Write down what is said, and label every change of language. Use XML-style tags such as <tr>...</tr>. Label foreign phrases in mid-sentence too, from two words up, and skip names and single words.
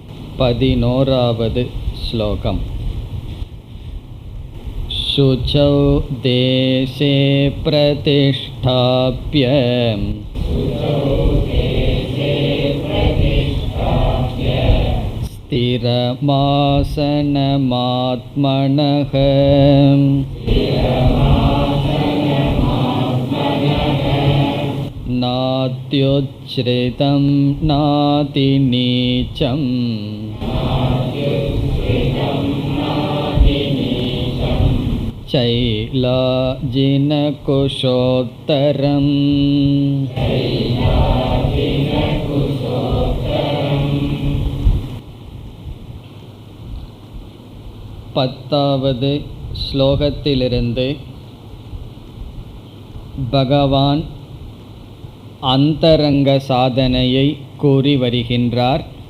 <ta>11வது ஸ்லோகம்.</ta> <sa>शुचौ देशे प्रतिष्ठाप्य स्थिरमासनमात्मनः नात्युच्छ्रितं नातिनीचं शैलाजिनकुशोत्तरम्.</sa> <ta>பத்தாவது ஸ்லோகத்திலிருந்து பகவான் அந்தரங்க சாதனையை கூறி வருகின்றார்.</ta>